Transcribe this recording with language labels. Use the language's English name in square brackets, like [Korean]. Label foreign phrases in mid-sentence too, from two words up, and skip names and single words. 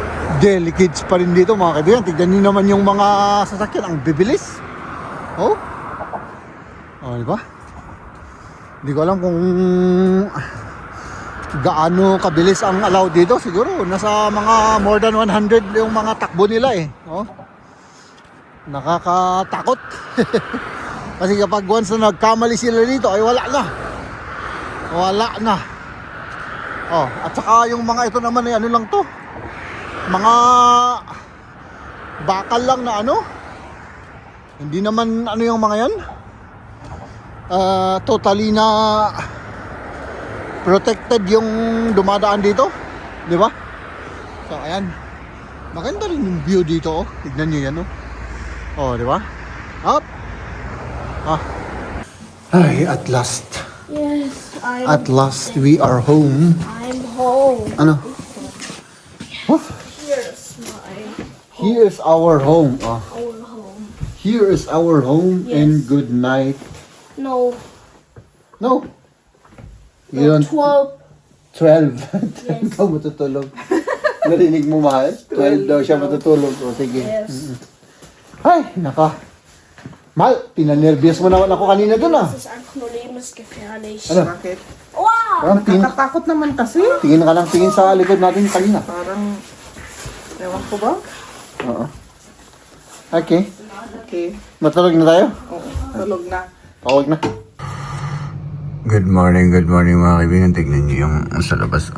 [Filipino] Delicates pa rin dito, mga kaibigan. Tignan niyo naman yung mga sasakyan, ang bibilis. Oh, di ba? Hindi ko alam kung gaano kabilis ang allowed dito. Siguro nasa mga [English] more than [Filipino] 100 yung mga takbo nila eh. Oh. Nakakatakot. Kasi kapag once na nagkamali sila dito ay wala na. Wala na. Oh, at saka yung mga ito naman ay ano lang to. Mga bakal lang na ano. Hindi naman ano yung mga yan. Totally na protected yung dumadaan dito, di ba? So ayan, maganda rin yung view dito, oh. Tignan nyo yan, oh. Oh, di ba? Up. [English] Ay, at last. Yes, At last we are home. I'm home. [Filipino] Ano? Oh, [English] Here's my here's our home. Oh. our home. Here is our home. Yes. And good night. No, No. You don't 12. 12. Yes. [Filipino] Ikaw matutulog. Narinig mo, mahal? 12 daw siya matutulog. O, sige. [English] Yes. [Filipino] Ay, naka. Mahal, pinanervyos mo naman ako kanina dun, ah. [German] Das ist ein Knollemes gefährlich. [Filipino] Ano? Bakit? Wow! Parang Nakatakot naman kasi. tingin ka lang tingin sa likod natin kanina. Parang, ewan ko ba? Oo. Okay. Okay. Matulog na tayo? Oo, tulog na. Tawag na. [English] Good morning [Filipino] mga kaibigan. Tignan niyo yung sa labas.